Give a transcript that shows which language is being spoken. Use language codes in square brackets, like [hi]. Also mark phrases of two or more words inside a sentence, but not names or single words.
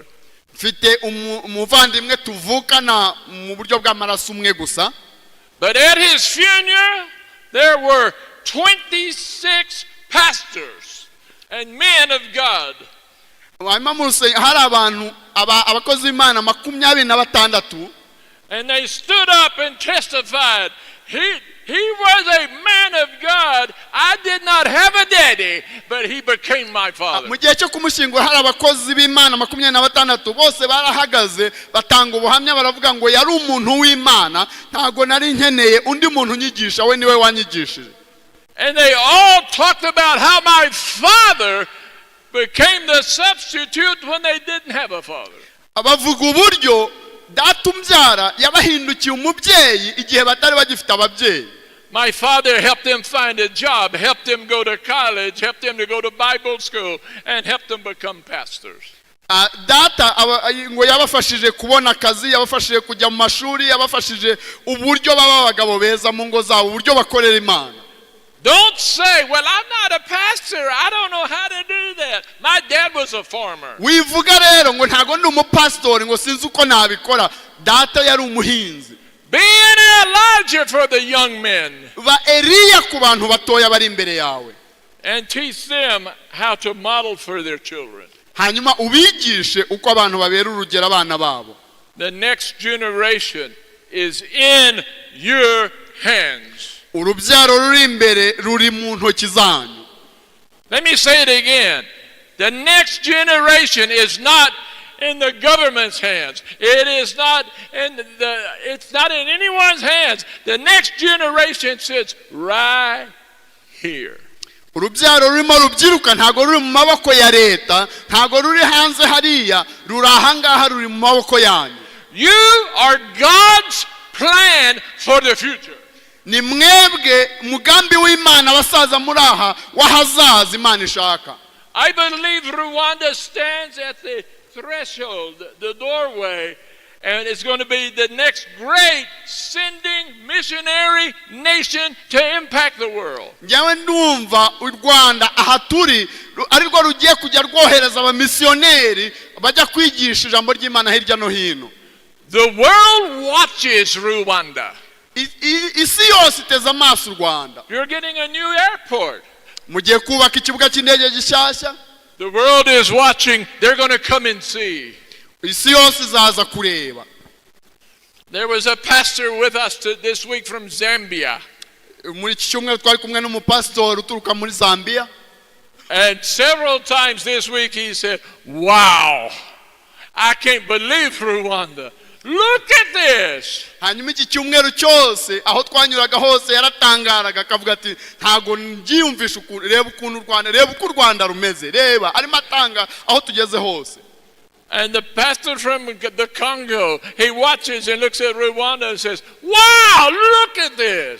[rw] Mfite umuvandimwe tuvukana mu buryo bw'amaraso umwe gusa. [en] But at his funeral there were 26 pastors and men of God. [rw] hari abantu abakozi b'Imana 26. [en] And they stood up and testified. He was a man of God. I did not have a daddy, but he became my father. [rw] mu gihe cyo kumushyingura hari abakozi b'Imana 26 bose barahagaze batanga ubuhamya baravuga ngo yari umuntu w'Imana, ntago nari nkeneye undi muntu unyigisha, we niwe wanyigishije. [en] And they all talked about how my father became the substitute when they didn't have a father. [rw] abavuga uburyo data umbyara yabahindukiye umubyeyi igihe batari bagifite ababyeyi. [en] My father helped them find a job, helped them go to college, helped them to go to Bible school, and helped them become pastors. [rw] Data ngo yabafashije kubona akazi, yabafashije kujya mu mashuri, yabafashije uburyo baba abagabo beza mu ngo zabo, uburyo bakorera Imana. [en] Don't say, well, I'm not a pastor. I don't know how to do that. My dad was a farmer. [rw] Wivuga rero ngo ntago ndi umupastori ngo sinzi uko nabikora. Data yari umuhinzi. [en] Be an Elijah for the young men. [rw] Ba Eliya ku bantu batoya bari imbere yawe. [en] And teach them how to model for their children. [rw] Hanyuma ubigishe uko abantu babera urugero abana babo. [en] The next generation is in your hands. [rw] Urubyaro ruri imbere ruri mu ntoki zanyu. [en] Let me say it again. The next generation is not in the government's hands. It's not in anyone's hands. The next generation sits right here. [rw] Urubyaro rurimo rubyiruka ntago ruri mu maboko ya leta, ntago ruri hanze hariya, ruri ahangaha ruri mu maboko yanyu. [en] You are God's plan for the future. [rw] Ni mwebwe mugambi w'Imana abasaza muri aha wahazaza Imana ishaka. [en] I believe Rwanda stands at the threshold, the doorway, and it's going to be the next great sending missionary nation to impact the world. [rw] Njyewe ndumva u Rwanda aha turi arirwo rugiye kujya rwohereza abamisiyoneri bajya kwigisha ijambo ry'Imana hirya no hino. [en] The world watches Rwanda. [rw] Isi yose iteze amaso u Rwanda. [en] You're getting a new airport. [rw] Mugiye kubaka ikibuga cy'indege gishyashya. [en] The world is watching. They're going to come and see. [rw] Isi yose izaza kureba. [en] There was a pastor with us this week from Zambia. [rw] Muri iki cyumweru twari kumwe n'umupastori uturuka muri Zambia. [en] And several times this week he said, "Wow, I can't believe Rwanda. Look at this." [rw] Hanyuma iki cyumweru cyose aho twanyuraga hose yaratangaraga akavuga ati ntago ngiyumvisha reba ukuntu Rwanda, reba uko Rwanda rumeze, reba arimo atanga aho tugeze hose. [en] And the pastor from the Congo, he watches and looks at Rwanda and says, "Wow, look at this."